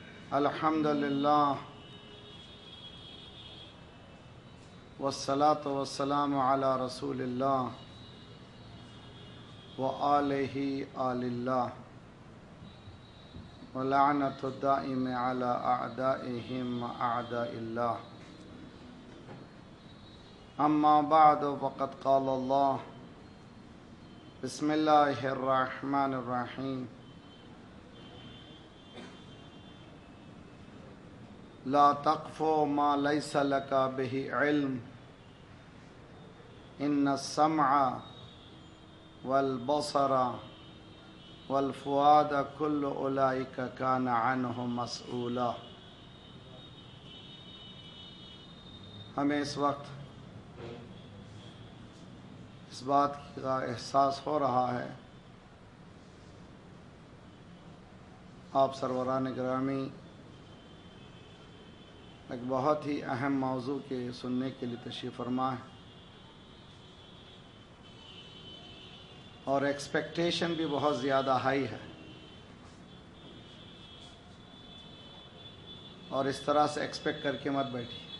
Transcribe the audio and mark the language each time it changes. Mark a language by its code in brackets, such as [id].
[ar] الحمد للہ والصلاة والسلام علی رسول اللہ وآلہ آل اللہ ولعنت الدائم علی اعدائہم اعداء اللہ۔ أما بعد فقد قال الله بسم الله الرحمن الرحيم لا تقف ما ليس لك به علم إن السمع والبصر والفؤاد كل أولئك كان عنه مسؤولا. [ur] ہمیں اس وقت اس بات کا احساس ہو رہا ہے آپ سروران گرامی ایک بہت ہی اہم موضوع کے سننے کے لیے تشریف فرما ہے اور ایکسپیکٹیشن بھی بہت زیادہ ہائی ہے اور اس طرح سے ایکسپیکٹ کر کے مت بیٹھی.